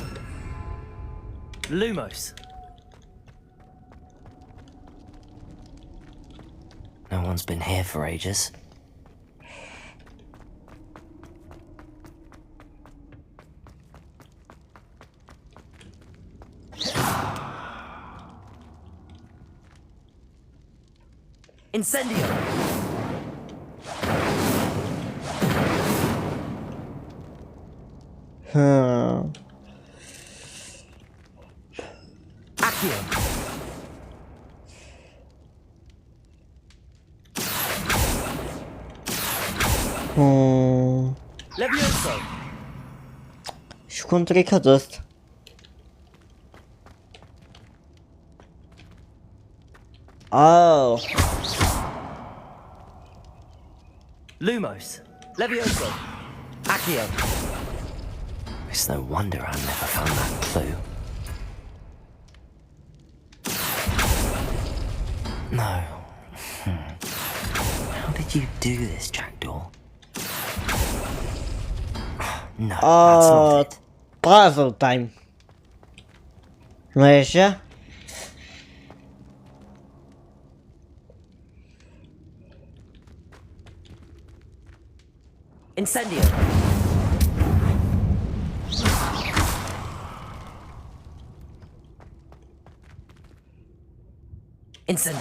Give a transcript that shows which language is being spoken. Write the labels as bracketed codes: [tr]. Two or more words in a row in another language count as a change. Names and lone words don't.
[en] Lumos. No one's been here for ages. Incendio. Accio. Levioso. [ro] Și cum trec ăsta? [en] Oh. Lumos. Levioso. Accio. It's no wonder I never found that clue. No. How did you do this, Jackdaw? No, that's not it. Puzzle time. [ro] Nu e așa? [en] Incendio. Incendio.